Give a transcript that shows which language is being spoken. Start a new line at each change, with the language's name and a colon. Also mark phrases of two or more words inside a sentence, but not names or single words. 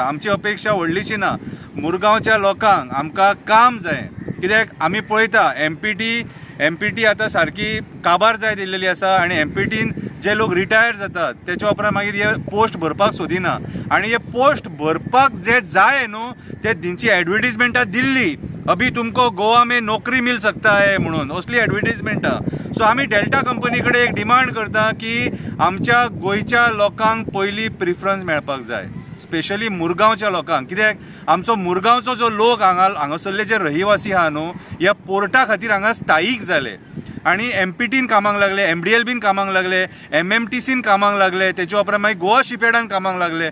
Konkani: आमची अपेक्षा व्हडलीशी ना, मुरगांवच्या लोकांक आमकां काम जाय। कित्याक आमी पळयता MPT आतां सारकी काबार जायत येयलेली आसा आनी MPTन जे लोक रिटायर जातात तेच्या उपरांत मागीर हे पोस्ट भरपाक सोदिना, आनी हे पोस्ट भरपाक जे जाय न्हू ते तेंची एडवर्टिजमेंटां दिल्ली,
Hindi: अभी तुमको गोवा में नौकरी मिल सकता है
Konkani: म्हणून, असली एडवर्टिजमेंटां। सो आमी डेल्टा कंपनी कडेन एक डिमांड करता की आमच्या गोंयच्या लोकांक पयली प्रिफरन्स मेळपाक जाय, स्पेशली मुरगांवच्या लोकांक। कित्याक आमचो मुरगांवचो जो लोक हांगासरले जे रहिवासी आहा न्हू, ह्या पोर्टा खातीर हांगा स्थायीक जाले आनी MPTन कामाक लागले, MDLBन कामाक लागले, MMTCन कामाक लागले, तेच्या उपरांत मागीर गोवा शिपयार्डान कामाक लागले।